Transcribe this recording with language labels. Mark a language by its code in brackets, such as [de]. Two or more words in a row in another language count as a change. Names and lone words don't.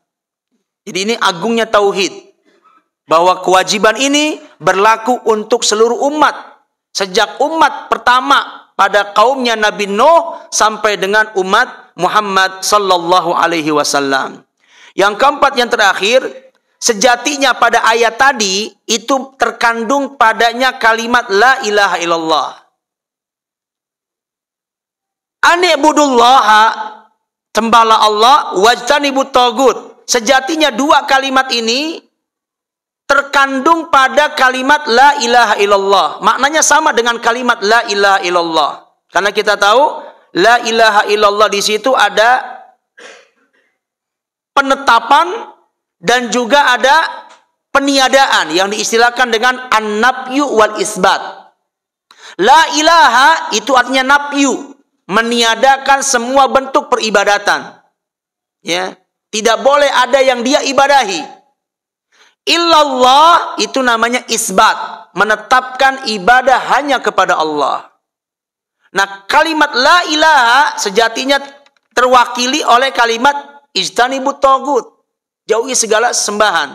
[id] Jadi ini agungnya tauhid, bahwa kewajiban ini berlaku untuk seluruh umat. Sejak umat pertama pada kaumnya Nabi Nuh sampai dengan umat Muhammad [ar] صلى الله عليه وسلم. [id] Yang keempat, yang terakhir, sejatinya pada ayat tadi itu terkandung padanya kalimat [ar] لا إله إلا الله. Ani'budullaha, [id] sembahlah Allah, [ar] واجتنبوا الطاغوت. [id] Sejatinya dua kalimat ini terkandung pada kalimat [ar] لا إله إلا الله. [id] Maknanya sama dengan kalimat [ar] لا إله إلا الله. [id] Karena kita tahu [ar] لا إله إلا الله [id] di situ ada penetapan dan juga ada peniadaan yang diistilahkan dengan [ar] النفي والإثبات. لا إله [id] itu artinya nafyu, meniadakan semua bentuk peribadatan. Ya, tidak boleh ada yang dia ibadahi. Illallah itu namanya isbat, menetapkan ibadah hanya kepada Allah. Nah, kalimat [ar] لا إله [id] sejatinya terwakili oleh kalimat [ar] اجتنبوا الطاغوت, [id] jauhi segala sembahan.